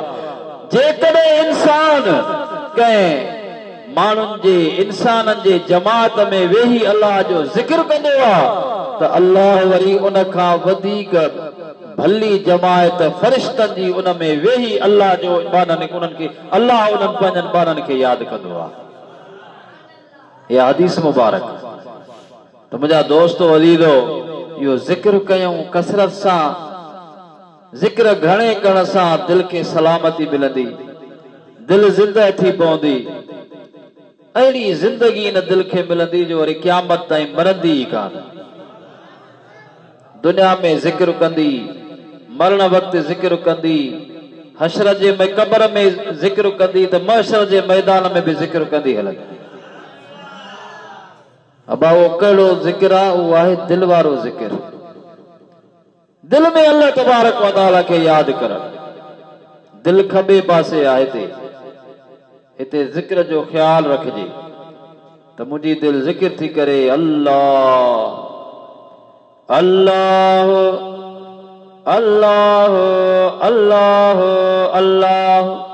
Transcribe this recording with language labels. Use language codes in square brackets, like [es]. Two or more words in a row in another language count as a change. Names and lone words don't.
[sd] जेकॾहिं इंसान कंहिं माण्हुनि जे इंसाननि जे जमात में वेही अल्लाह जो ज़िक्र कंदो आहे त अल्लाह वरी उन खां वधीक भली जमायत फ़रिश्तनि जी उन में वेही अल्लाह जो उन्हनि खे अल्लाह उन्हनि पंहिंजनि ॿारनि खे यादि कंदो आहे। या हदीस मुबारक। तो मुझा दोस्तो अज़ीज़ो यो जिक्र कयूं कसरत सां, जिक्र घणे करण सां दिल के सलामती मिलंदी, दिल जिंदा थी पवंदी। अहिड़ी जिंदगी न दिल के मिलंदी जो वरी क़यामत ताईं मरंदी ई कान। दुनिया में जिक्र कंदी, मरण वक्त जिक्र कंदी, हशर जे में कब्र में जिक्र कंदी, तो महशर जे मैदान में भी जिक्र कंदी हलंदी। अबा वो कहिड़ो जिक्र आहे? उहो आहे दिल वारो जिक्र। दिल में [ar] الله تبارك وتعالى [sd] के याद करण। दिल खबे पासे आहे हिते जिक्र जो ख्याल रखजे। तो मुझी दिल जिक्र थी करे अल्लाह अल्लाह अल्लाह अल्लाह अल्लाह।